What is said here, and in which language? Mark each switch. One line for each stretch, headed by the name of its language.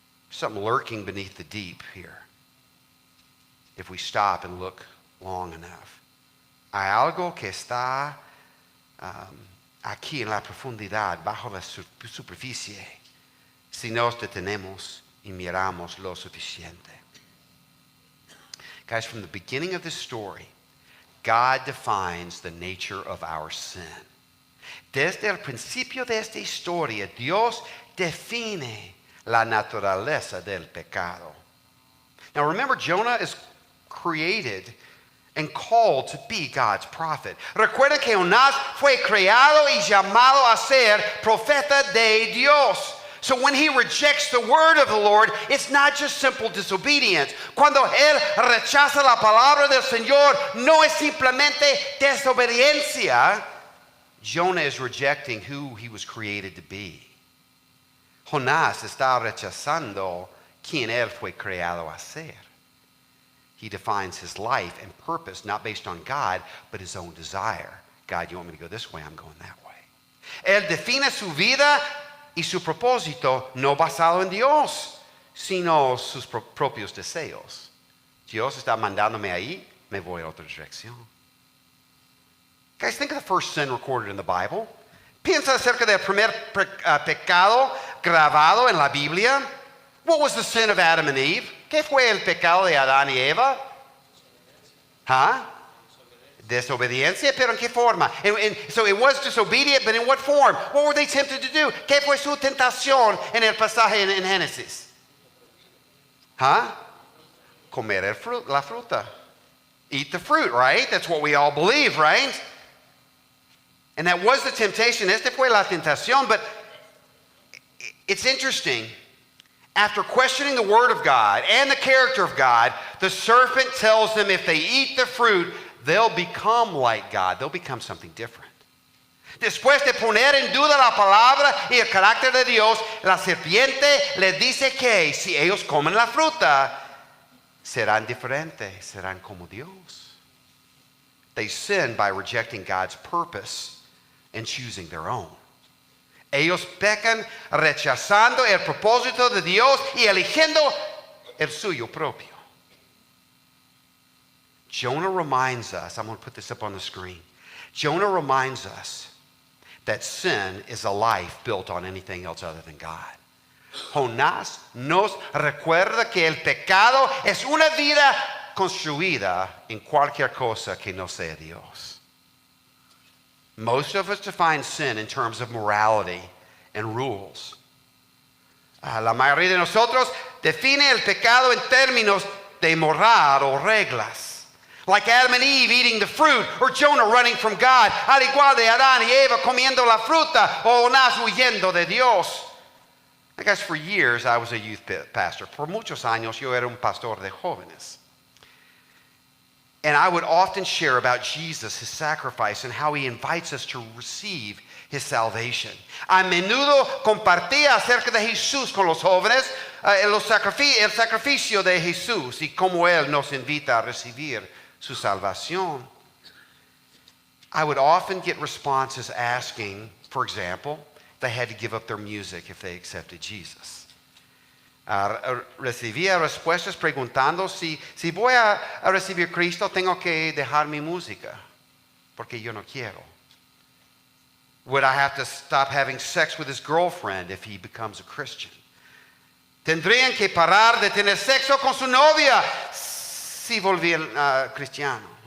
English: Something lurking beneath the deep here, if we stop and look long enough.
Spanish: Hay algo que está aquí en la profundidad, bajo la superficie, si nos detenemos y miramos lo suficiente.
English: Guys, from the beginning of this story, God defines the nature of our sin.
Spanish: Desde el principio de esta historia, Dios define la naturaleza del pecado.
English: Now remember, Jonah is created and called to be God's prophet.
Spanish: Recuerda que Jonás fue creado y llamado a ser profeta de Dios.
English: So when he rejects the word of the Lord, it's not just simple disobedience.
Spanish: Cuando él rechaza la palabra del Señor, no es simplemente desobediencia.
English: Jonah is rejecting who he was created to be.
Spanish: Jonás está rechazando quien él fue creado a ser.
English: He defines his life and purpose not based on God, but his own desire. God, you want me to go this way? I'm going that way.
Spanish: Él define su vida y su propósito no basado en Dios, sino sus propios deseos. Dios está mandándome ahí, me voy a otra dirección.
English: Guys, think of the first sin recorded in the Bible.
Spanish: Piensa acerca del primer pecado grabado en la Biblia.
English: What was the sin of Adam and Eve?
Spanish: ¿Qué fue el pecado de Adán y Eva? Huh? Desobediencia, pero ¿en qué forma?
English: So it was disobedient, but in what form? What were they tempted to do?
Spanish: ¿Qué fue su tentación en el pasaje en Génesis?
English: Huh?
Spanish: Comer la fruta.
English: Eat the fruit, right? That's what we all believe, right? And that was the temptation.
Spanish: Esta fue la tentación,
English: but it's interesting. After questioning the word of God and the character of God, the serpent tells them if they eat the fruit, they'll become like God. They'll become something different.
Spanish: Después de poner en duda la palabra y el carácter de Dios, la serpiente les dice que si ellos comen la fruta, serán diferentes, serán como Dios.
English: They sin by rejecting God's purpose and choosing their own.
Spanish: Ellos pecan rechazando el propósito de Dios y eligiendo el suyo propio.
English: Jonah reminds us, I'm going to put this up on the screen. Jonah reminds us that sin is a life built on anything else other than God.
Spanish: Jonás nos recuerda que el pecado es una vida construida en cualquier cosa que no sea Dios.
English: Most of us define sin in terms of morality and rules.
Spanish: La mayoría de nosotros define el pecado en términos de moral o reglas.
English: Like Adam and Eve eating the fruit, or Jonah running from God,
Spanish: al igual de Adán y Eva comiendo la fruta, o Jonás huyendo de Dios.
English: I guess for years I was a youth pastor.
Spanish: Por muchos años yo era un pastor de jóvenes.
English: And I would often share about Jesus, his sacrifice, and how he invites us to receive his salvation.
Spanish: A menudo compartía acerca de Jesús con los jóvenes, el sacrificio de Jesús y cómo él nos invita a recibir su salvación.
English: I would often get responses asking, for example, if they had to give up their music if they accepted Jesus.
Spanish: Recibía respuestas preguntando si voy a recibir Cristo, tengo que dejar mi música, porque yo no quiero.
English: Would I have to stop having sex with his girlfriend if he becomes a Christian?
Spanish: Tendrían que parar de tener sexo con su novia si volvía cristiano.